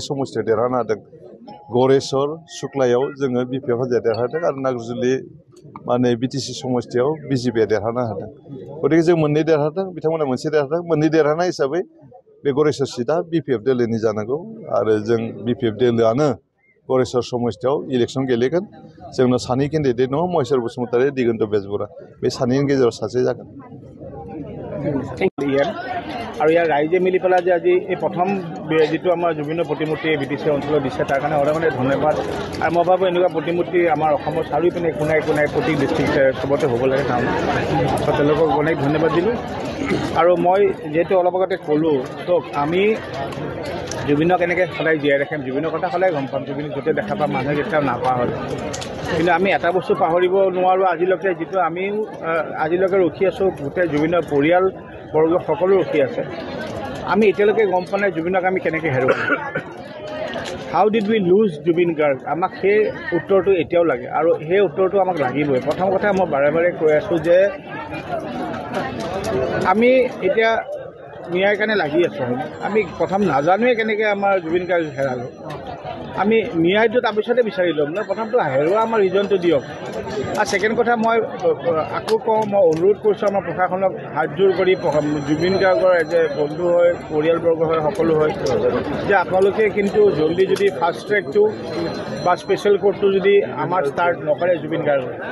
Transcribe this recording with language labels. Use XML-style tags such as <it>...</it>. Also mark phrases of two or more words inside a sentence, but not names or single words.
<brx>समष्टियाव देरहानो हादों गरेस्वर सुक्लायाव जोङो बिपिएफ हान्जाया देरहादों आरो नागजुलि माने बिटिसि समष्टियाव बिजेपिया देरहानो हादों गतिके जों मोननै देरहादों बिथांमोना मोनसे देरहादों मोननै देरहानाय हिसाबै बे गरेस्वर सीटआ बिपिएफ दोलोनि जानांगौ आरो जों बिपिएफ दोलोआनो गरेस्वर समष्टियाव इलेक्सन गेलेगोन जोंनाव सानै केन्डिडेट दङ महेश्वर बसुमतारी दिगन्त बेजबरा बे सानैनि गेजेराव सासे जागोन</brx> <as>আৰু ইয়াৰ ৰাইজে মিলি পেলাই যে আজি এই প্ৰথম যিটো আমাৰ জুবিনৰ প্ৰতিমূৰ্তি বিটিচি অঞ্চলত দিছে তাৰ কাৰণে অনেক ধন্যবাদ আৰু মই ভাবোঁ এনেকুৱা প্ৰতিমূৰ্তি আমাৰ অসমৰ চাৰিওপিনে কোনাই প্ৰতি ডিষ্ট্ৰিক্ট চবতে হ'ব লাগে টাউন তেওঁলোকক অনেক ধন্যবাদ দিলোঁ আৰু মই যিহেতু অলপ আগতে ক'লোঁ তো আমি জুবিনক এনেকৈ সদায় জীয়াই ৰাখিম জুবিনৰ কথা সদায় গম পাম জুবিনক য'তে দেখা পাম মানুহে কেতিয়াও নাপাহৰে কিন্তু আমি এটা বস্তু পাহৰিব নোৱাৰোঁ আজিলৈকে যিটো আমিও আজিলৈকে ৰখি আছোঁ গোটেই জুবিনৰ পৰিয়ালবৰ্গ সকলো ৰখি আছে আমি এতিয়ালৈকে গম পোৱা নাই জুবিনক আমি কেনেকৈ হেৰুৱাম</as> <en>how did we lose Jubin Garg</en> <as>আমাক সেই উত্তৰটো এতিয়াও লাগে আৰু সেই উত্তৰটো আমাক লাগিবই প্ৰথম কথা মই বাৰে বাৰে কৈ আছোঁ যে আমি এতিয়া ন্যায়ৰ কাৰণে লাগি আছোঁ আমি প্ৰথম নাজানোৱে কেনেকৈ আমাৰ জুবিন গাৰ্গ হেৰালোঁ আমি ন্যায়টো তাৰপিছতে বিচাৰি ল'ম ন প্ৰথমটো হেৰুৱা আমাৰ ৰিজনটো দিয়ক আৰু ছেকেণ্ড কথা মই আকৌ কওঁ মই অনুৰোধ কৰিছোঁ আমাৰ প্ৰশাসনক হাতযোৰ কৰি জুবিন গাৰ্গৰ যে বন্ধু হয় পৰিয়ালবৰ্গ হয় সকলো হয় যে আপোনালোকে কিন্তু জলদি যদি ফাষ্ট ট্ৰেকটো বা স্পেচিয়েল কোৰ্টটো যদি আমাৰ ষ্টাৰ্ট নকৰে জুবিন গাৰ্গৰ</as>